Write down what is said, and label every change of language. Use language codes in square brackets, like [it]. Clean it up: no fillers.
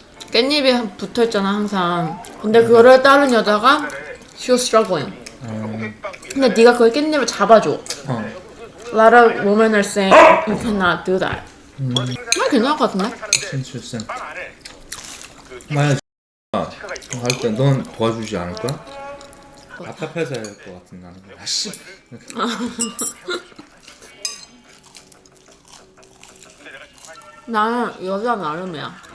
[ko] 깻잎이 붙어 있잖아 항상. 근데 그거를 다른 여자가 [en] she was struggling. [ko] 근데 네가 그 깻잎을 잡아줘. [en] A lot of women are saying you cannot do that. [ko] 괜찮을 것 같은데? [en] interesting. [ko] 만약 할때 넌 도와주지 않을 거야? 답답해서 할 것 같은 나는. 아씨. 나는 여자 나름이야.